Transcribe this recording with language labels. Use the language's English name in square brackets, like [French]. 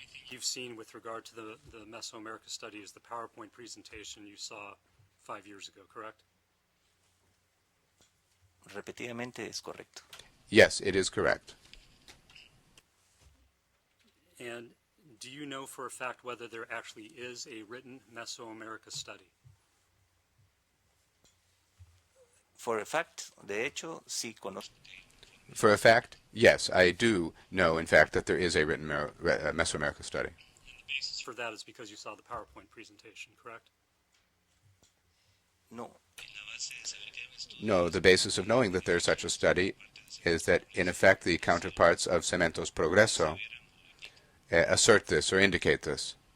[English] You've seen with regard to the Mesoamerica study is the PowerPoint presentation you saw 5 years ago, correct? [Spanish] Repetidamente es correcto. [English] Yes, it is correct. And do you know for a fact whether there actually is a written Mesoamerica study? For a fact, [Spanish] de hecho, sí conozco. [English] For a fact, yes, I do know, in fact, that there is a written Mesoamerica study. And the basis for that is because you saw the PowerPoint presentation, correct? No. No, the basis of knowing that there's such a study is that, in effect, the counterparts of Cementos Progreso assert this or indicate this.